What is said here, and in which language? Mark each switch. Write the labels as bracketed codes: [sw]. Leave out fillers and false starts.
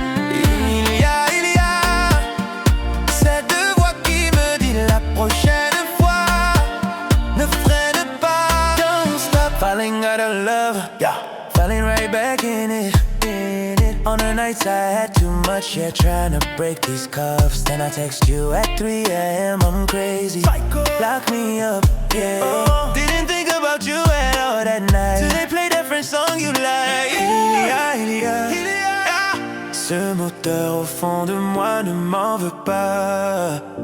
[fr] Il y a cette voix qui me dit la prochaine fois ne freine pas. [en] Don't stop falling out of love, falling right back in it. On the nights I had too much, trying to break these cuffs. Then I text you at 3 a.m. I'm crazy, lock me up, Didn't think about you at all that night, till they play different song you like. [fr] Il y a ce moteur au fond de moi, ne m'en veux pas.